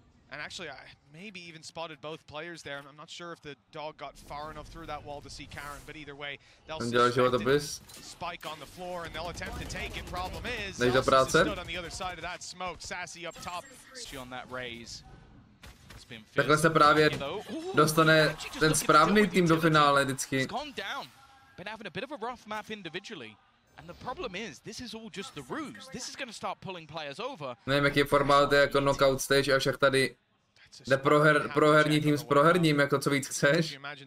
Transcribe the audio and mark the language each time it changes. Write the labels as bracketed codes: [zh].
[en] And actually, I maybe even spotted both players there. I'm not sure if the dog got far enough through that wall to see Karen, but either way, they'll spike on the floor and they'll attempt to take it. Problem is, Zelsis stood on the other side of that smoke. Sassy up top. On that raise. [cs] Takhle se právě dostane ten správný tým do finále vždycky. [en] Been having a bit of a rough map individually. And the problem is, this is all just the ruse. This is going to start pulling players over. [cs] Nevím, jaký formát je jako knockout stage, a však tady jde proherní tým s proherním, jako co víc chceš.